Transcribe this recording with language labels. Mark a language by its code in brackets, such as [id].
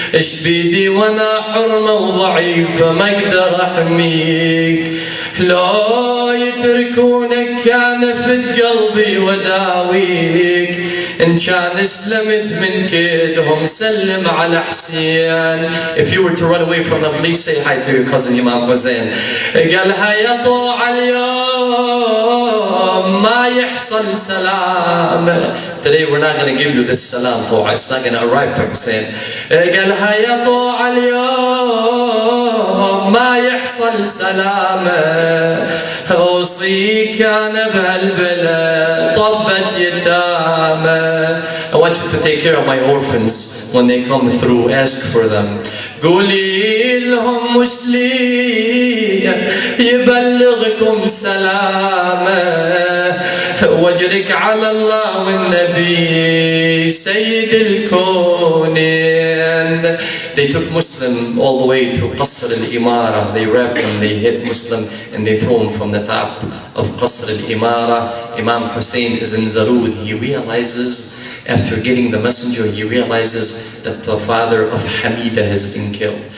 [ar] ايش بيدي وانا حرمة وضعيفة ما اقدر احميك. لو يتركونك كان فت قلبي وداويك. إن كان اسلمت من كيدهم سلم على حسين. [en] If you were to run away from them, please say hi to your cousin Imam Hussein. [ar] قالها يا طوع اليوم ما يحصل سلام. [en] Today we're not going to give you this salam طوع. It's not going to arrive to Hussein. [ar] قالها يا طوع اليوم ما يحصل سلام. أوصيك أنا بهالبلد طبت يتامى. [en] I want you to take care of my orphans when they come through. Ask for them. [ar] قولي لهم مسلم يبلغكم سلامه. واجرك على الله والنبي سيد الكونين. [en] They took Muslims all the way to Qasr al-Imara. They wrapped them, they hit Muslim, and they throw him from the top of Qasr al-Imara. Imam Hussein is in Zarud. He realizes, after getting the messenger, he realizes that the father of Hamida has been killed.